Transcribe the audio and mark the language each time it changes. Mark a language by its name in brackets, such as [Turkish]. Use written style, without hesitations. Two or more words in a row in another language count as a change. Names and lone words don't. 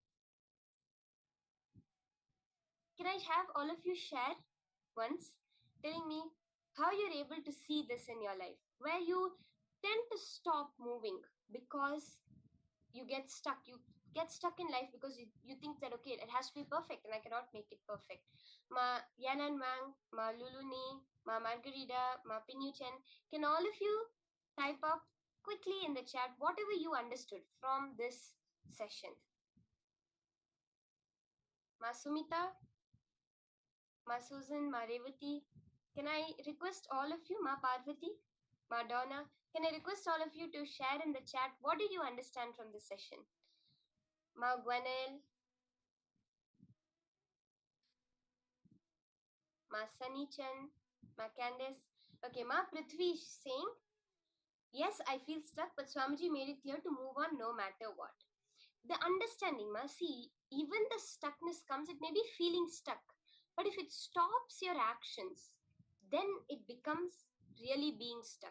[English] Can I have all of you share once telling me how you're able to see this in your life, where you tend to stop moving because you get stuck. You get stuck in life because you think that, okay, it has to be perfect and I cannot make it perfect. Ma Yanan Wang, Ma Luluni, Ma Margarita, Ma Pinuchen, can all of you type up quickly in the chat whatever you understood from this session? Ma Sumita, Ma Susan, Ma Revati, can I request all of you, Ma Parvati, Ma Donna, can I request all of you to share in the chat what did you understand from this session? Ma Gwenel, Ma Sunny Chan, Ma Candice. Okay, Ma Prithvi is saying, yes, I feel stuck, but Swamiji made it clear to move on no matter what. The understanding, Ma, see, even the stuckness comes, it may be feeling stuck, but if it stops your actions, then it becomes really being stuck.